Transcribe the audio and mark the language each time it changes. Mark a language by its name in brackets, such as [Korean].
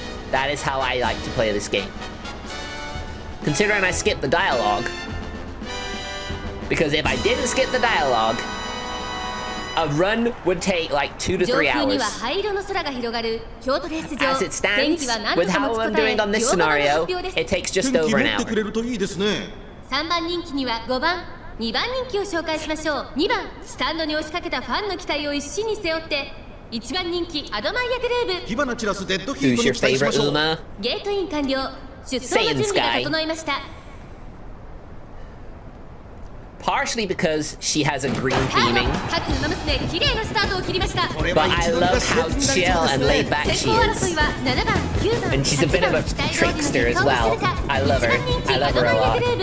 [English] That is how I like to play this game. Considering I skipped the dialogue, because if I didn't skip the dialogue, a run would take like 2 to 3 hours. As it stands, with how I'm doing on this scenario, it takes just over an hour. [Japanese] 3番人気には5番、2番人気を紹介しましょう。 2番、スタンドに押しかけたファンの期待を一身に背負って、1番人気アドマイアグルーブ。火花散らすデッドヒートに期待しましょう。ゲートイン完了。出走の準備が整いました。 [English] Partially because she has a green theming, but I love how chill and laid back she is. And she's a bit of a trickster as well. I love her. I love her a lot.